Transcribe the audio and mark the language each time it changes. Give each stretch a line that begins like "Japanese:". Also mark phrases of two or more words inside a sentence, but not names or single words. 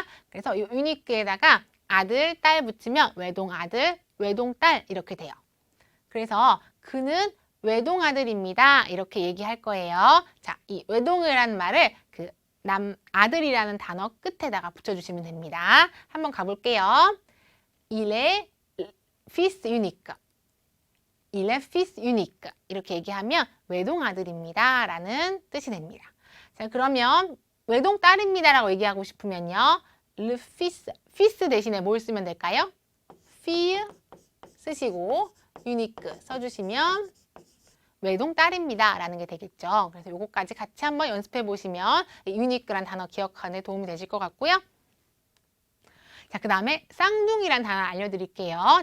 Korean: 그래서 이 unique에다가 아들, 딸 붙이면 외동 아들, 외동 딸 이렇게 돼요. 그래서 그는 외동 아들입니다. 이렇게 얘기할 거예요. 자, 이 외동이라는 말을 그 아들이라는 단어 끝에다가 붙여주시면 됩니다. 한번 가볼게요.
French: il est fils unique. il est fils unique.
Korean: 이렇게 얘기하면 외동아들입니다. 라는 뜻이 됩니다. 자, 그러면 외동딸입니다라고 얘기하고 싶으면요.
French: le fils, fils
Korean: 대신에 뭘 쓰면 될까요? fille 쓰시고 unique 써주시면 외동딸입니다. 라는 게 되겠죠. 그래서 요거까지 같이 한번 연습해 보시면 unique란 단어 기억하는 데 도움이 되실 것 같고요. 자, 그 다음에 쌍둥이란 단어 알려드릴게요.